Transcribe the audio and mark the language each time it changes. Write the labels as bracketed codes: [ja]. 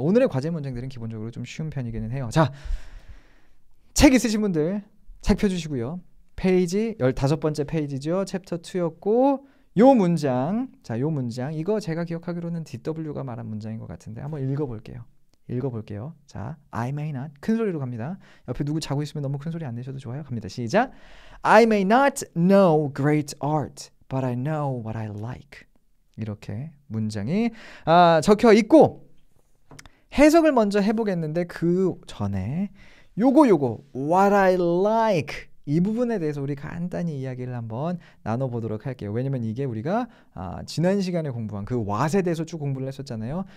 [ko] 오늘의 과제 문장들은 기본적으로 좀 쉬운 편이기는 해요. 자, 책 있으신 분들 책 펴주시고요. 페이지 15번째 페이지죠. 챕터 2였고 요 문장, 자, 요 문장 이거 제가 기억하기로는 DW가 말한 문장인 것 같은데 한번 읽어볼게요. 자, [en] I may not [ko] 큰 소리로 갑니다. 옆에 누구 자고 있으면 너무 큰 소리 안 내셔도 좋아요. 갑니다. 시작. [en] I may not know great art, but I know what I like. [ko] 이렇게 문장이 적혀 있고 해석을 먼저 해보겠는데 그 전에 요거 [en] what I like [ko] 이 부분에 대해서 우리 간단히 이야기를 한번 나눠보도록 할게요. 왜냐면 이게 우리가 지난 시간에 공부한 그 왓에 대해서 쭉 공부를 했었잖아요.